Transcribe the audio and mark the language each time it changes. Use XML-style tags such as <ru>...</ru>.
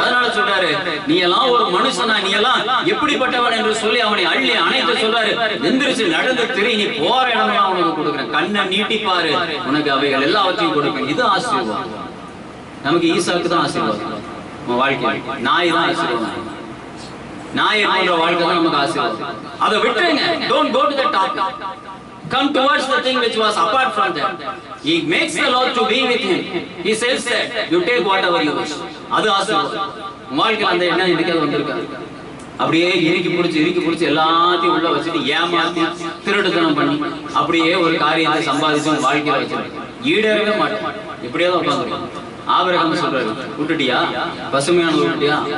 <ta>அதனால சொல்றாரு, நீ எல்லாம் ஒரு மனுஷனா, நீ எல்லாம் எப்படிப்பட்டவன் என்று சொல்லி அவனை அள்ளி அணைத்து சொல்றாரு, எந்திரிச்சு நடந்து திரி, நீ போற இடம்லாம் உனக்கு கொடுக்குறேன், கண்ணை நீட்டிப்பாரு, உனக்கு அவைகள் எல்லாவற்றையும் கொடுப்பேன். இது ஆசீர்வாதம். நமக்கு ஈசாக்கு தான் ஆசீர்வாதம். வாழ்க்கை நாய் தான் ஆசீர்வாதம். நாயை போன்ற வாழ்க்கை தான் நமக்கு ஆசீர்வாதம். அதை விட்டுருங்க.</ta> <en>Don't go to the top. Come towards the thing which was apart from that. He makes the Lord to be with him. He says that you take whatever you wish.</en> <ta>அது ஆசீர்வாதம். வாழ்க்கையில் அந்த எண்ணம் எனக்கு வந்திருக்காது. அப்படியே இறுக்கி பிடிச்சி எல்லாத்தையும் உள்ள வச்சுட்டு ஏமாத்தி திருட்டுத்தனம் பண்ணி அப்படியே ஒரு காரியத்தை சம்பாதிச்சு வாழ்க்கையில வச்சிருக்கேன். ஈடேறவே மாட்டேன். இப்படியே தான் உட்காந்துருக்கேன். ஆபிரகாம் சொல்றாரு, விட்டுட்டியா? பசுமையான விட்டுட்டியா?</ta>